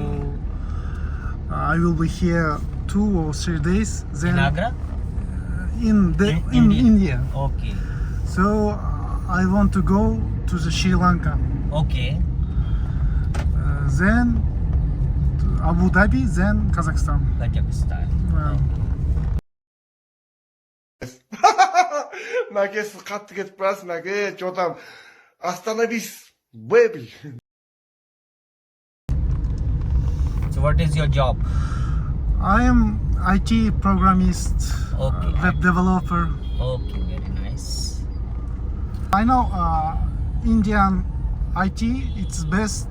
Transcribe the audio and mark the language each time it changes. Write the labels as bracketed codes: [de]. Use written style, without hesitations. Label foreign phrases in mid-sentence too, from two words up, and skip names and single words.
[en] So I will be here 2 or 3 days. Then In Agra? In India. India. Okay. So I want to go to the Sri Lanka. Okay. Then to Abu Dhabi, then Kazakhstan. Kazakhstan. [kk] Мәке сіз қатты кетіп барасыз, мәке, [ru] что-то остановись, [en] baby. So what is your job? I am IT programmist, Okay. web developer. Okay, very nice. I know Indian IT, it's best.